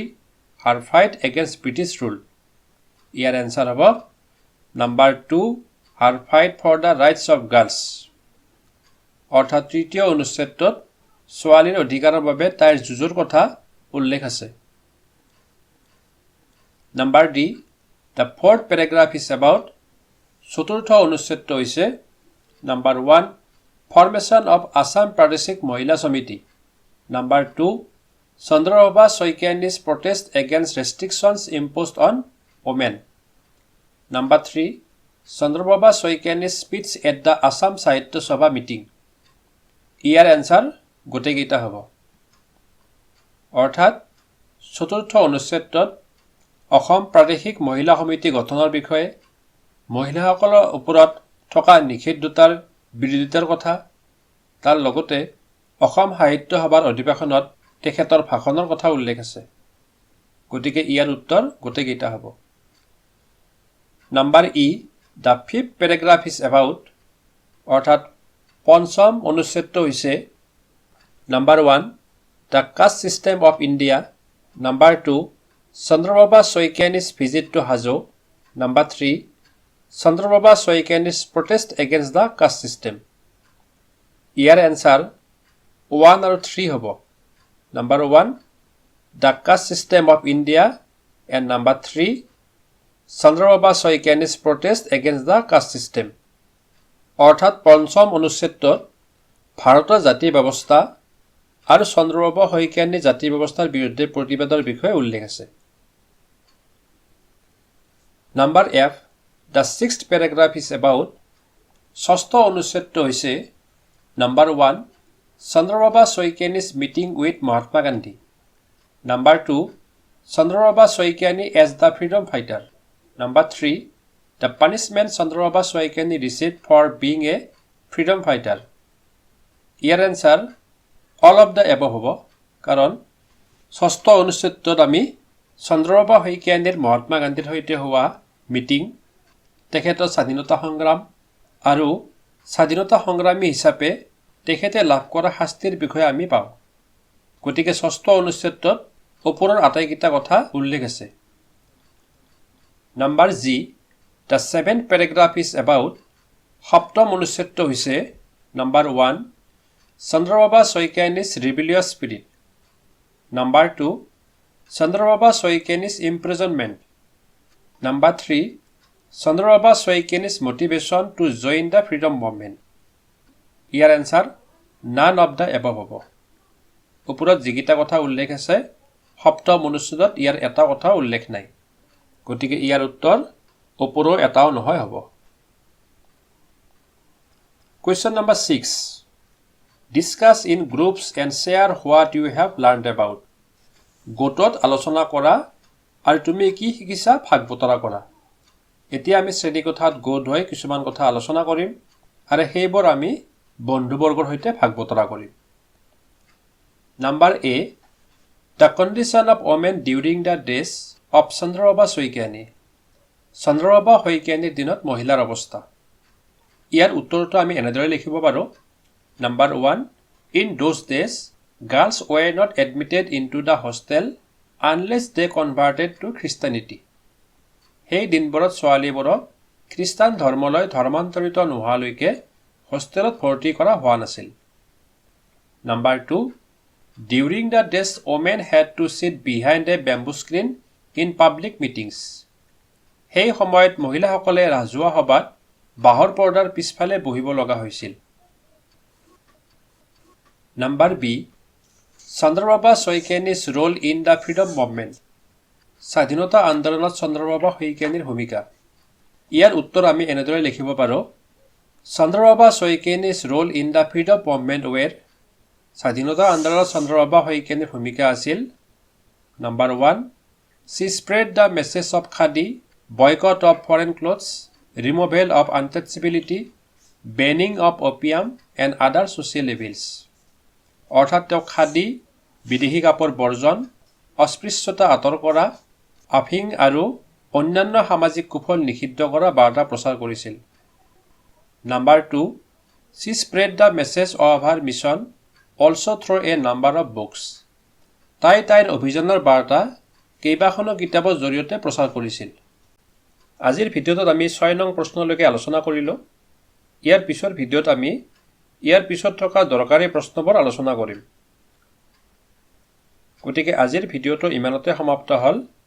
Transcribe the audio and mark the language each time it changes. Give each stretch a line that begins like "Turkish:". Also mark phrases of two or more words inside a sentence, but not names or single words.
English: Her fight against British rule.
Assamese: ইয়াৰ এনসাৰ হ'ব Number 2.
English: Her fight for the rights of girls.
Assamese: অৰ্থাৎ তৃতীয় অনুচ্ছেদটোত ছোৱালীৰ অধিকাৰৰ বাবে তাইৰ যুঁজৰ কথা উল্লেখ আছে।
English: Number D. The fourth paragraph is about.
Assamese: চতুৰ্থ অনুচ্ছেদটো হৈছে Number 1.
English: Formation of Assam Pradeshik Mahila Samiti. Number 2. Chandraprabha Saikiani's protest against restrictions imposed on women. Number 3. Chandraprabha Saikiani's speech at the Assam Sahitya Sabha meeting.
Assamese: ইয়াৰ এনসাৰ গোটেইকেইটা হ'ব। অৰ্থাৎ চতুৰ্থ অনুচ্ছেদটোত অসম প্ৰাদেশিক মহিলা সমিতি গঠনৰ বিষয়ে মহিলাসকলৰ ওপৰত থকা নিষেধাজ্ঞাৰ বিৰোধিতাৰ কথা তাৰ লগতে অসম সাহিত্য সভাৰ অধিৱেশনত তেখেতৰ ভাষণৰ কথা উল্লেখ আছে। গতিকে ইয়াৰ উত্তৰ গোটেইকেইটা হ'ব। Number E.
English: The fifth paragraph is about.
Assamese: অৰ্থাৎ পঞ্চম অনুচ্ছেদটো হৈছে Number 1.
English: The caste system of India. Number 2. Chandraprabha Saikiani's visit to Hajo. Number 3. Chandraprabha Saikiani's protest against the caste system.
Assamese: ইয়াৰ এনসাৰ 1 আৰু 3 হ'ব।
English: Number 1. The caste system of India and Number 3. Chandraprabha Saikiani's protest against the caste system.
Assamese: অৰ্থাৎ পঞ্চম অনুচ্ছেদটোত ভাৰতৰ জাতি ব্যৱস্থা আৰু চন্দ্ৰপ্ৰভা শইকীয়ানীৰ জাতি ব্যৱস্থাৰ বিৰুদ্ধে প্ৰতিবাদৰ বিষয়ে উল্লেখ আছে।
English: নাম্বাৰ F, the sixth paragraph is about
Assamese: ষষ্ঠ অনুচ্ছেদটো হৈছে
English: নাম্বাৰ 1, Chandraprabha Saikiani's meeting with Mahatma Gandhi. Number 2, Chandraprabha Saikiani as the freedom fighter. Number 3, the punishment Chandraprabha Saikiani received for being a freedom fighter. Your answer, all of the above
Assamese: হ'ব, কাৰণ ষষ্ঠ অনুচ্ছেদটোত আমি চন্দ্ৰপ্ৰভা শইকীয়ানীৰ মহাত্মা গান্ধীৰ সৈতে হোৱা মিটিং, তেখেতৰ স্বাধীনতা সংগ্ৰাম আৰু স্বাধীনতা সংগ্ৰামী হিচাপে তেখেতে লাভ কৰা শাস্তিৰ বিষয়ে আমি পাওঁ। গতিকে ষষ্ঠ অনুচ্ছেদটোত ওপৰৰ আটাইকেইটা কথা উল্লেখ আছে।
English: নাম্বাৰ G, the seventh paragraph is about
Assamese: সপ্তম অনুচ্ছেদটো হৈছে
English: নাম্বাৰ 1, Chandraprabha Saikiani's rebellious spirit. Number 2, Chandraprabha Saikiani's imprisonment. Number 3, Chandraprabha Saikiani's motivation to join the freedom movement. Your answer, none of the above হ'ব।
Assamese: ওপৰত যিকেইটা কথা উল্লেখ আছে সপ্তম অনুচ্ছেদত ইয়াৰ এটা কথা উল্লেখ নাই, গতিকে ইয়াৰ উত্তৰ ওপৰৰ এটাও নহয় হ'ব।
English: Question number 6. Discuss in groups and share what you have learned about.
Assamese: গোটত আলোচনা কৰা আৰু তুমি কি শিকিছা ভাগ বতৰা কৰা। এতিয়া আমি শ্ৰেণীকোঠাত গোট হৈ কিছুমান কথা আলোচনা কৰিম আৰু সেইবোৰ আমি বন্ধুবৰ্গৰ সৈতে ভাগ বতৰা কৰিম।
English: Number A, the condition of women during the days of Chandraprabha Saikiani.
Assamese: চন্দ্ৰপ্ৰভা শইকীয়ানীৰ দিনত মহিলাৰ অৱস্থা। ইয়াৰ উত্তৰটো আমি এনেদৰে লিখিব পাৰোঁ।
English: Number 1, in those days, girls were not admitted into the hostel unless they converted to Christianity.
Assamese: সেই দিনবোৰত ছোৱালীবোৰক খ্ৰীষ্টান ধৰ্মলৈ ধৰ্মান্তৰিত নোহোৱালৈকে হোষ্টেলত ভৰ্তি কৰা হোৱা নাছিল।
English: Number 2, during the days women had to sit behind a bamboo screen in public meetings.
Assamese: সেই সময়ত মহিলাসকলে ৰাজহুৱা সভাত বাঁহৰ পৰ্দাৰ পিছফালে বহিব লগা হৈছিল।
English: Number B, Chandraprabha Saikiani's role in the freedom movement.
Assamese: স্বাধীনতা আন্দোলনত চন্দ্ৰপ্ৰভা শইকীয়ানীৰ ভূমিকা। ইয়াৰ উত্তৰ আমি এনেদৰে লিখিব পাৰোঁ।
English: Chandraprabha Saikiani's role in the freedom movement were,
Assamese: স্বাধীনতা আন্দোলনত চন্দ্ৰপ্ৰভা শইকীয়ানীৰ ভূমিকা আছিল।
English: Number 1, she spread the message of khadi, boycott of foreign clothes, removal of untouchability, banning of opium and other social evils.
Assamese: অৰ্থাৎ তেওঁ খাদী, বিদেশী কাপোৰ বৰ্জন, অস্পৃশ্যতা আঁতৰ কৰা, আফিং আৰু অন্যান্য সামাজিক কুফল নিষিদ্ধ কৰা বাৰ্তা প্ৰচাৰ কৰিছিল।
English: Number 2, she spread the message of her mission also through a number of books.
Assamese: তাইৰ অভিযানৰ বাৰ্তা কেইবাখনো কিতাপৰ জৰিয়তে প্ৰচাৰ কৰিছিল। আজিৰ ভিডিঅ'টোত আমি 6 নং প্ৰশ্নলৈকে আলোচনা কৰিলোঁ। ইয়াৰ পিছৰ ভিডিঅ'ত আমি ইয়াৰ পিছত থকা দৰকাৰী প্ৰশ্নবোৰ আলোচনা কৰিম। গতিকে আজিৰ ভিডিঅ'টো ইমানতে সমাপ্ত হ'ল।